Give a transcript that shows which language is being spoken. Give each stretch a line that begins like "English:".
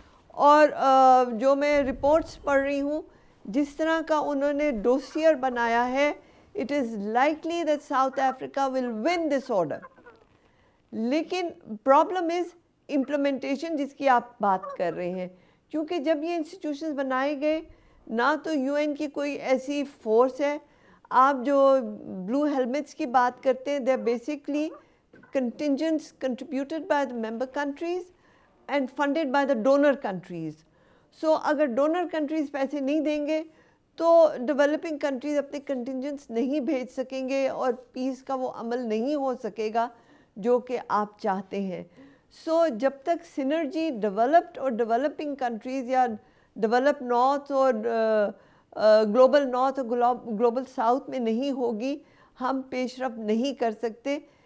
Urdu: اور جو میں رپورٹس پڑھ رہی ہوں جس طرح کا انہوں نے ڈوسیئر بنایا ہے،
English: it is likely that South Africa will win this order.
Urdu: لیکن پرابلم از امپلیمنٹیشن جس کی آپ بات کر رہے ہیں، کیونکہ جب یہ انسٹیٹیوشنز بنائے گئے نہ تو UN کی کوئی ایسی فورس ہے. آپ جو بلو ہیلمٹس کی بات کرتے ہیں،
English: they are basically contingents contributed by the member countries and funded by the donor countries.
Urdu: So اگر ڈونر کنٹریز پیسے نہیں دیں گے تو ڈیولپنگ کنٹریز اپنے کنٹینجنٹس نہیں بھیج سکیں گے اور پیس کا وہ عمل نہیں ہو سکے گا جو کہ آپ چاہتے ہیں. سو جب تک سینرجی ڈیولپڈ اور ڈیولپنگ کنٹریز یا ڈیولپ نارتھ اور گلوبل نارتھ اور گلوبل ساؤتھ میں نہیں ہوگی، ہم پیش رفت نہیں کر سکتے.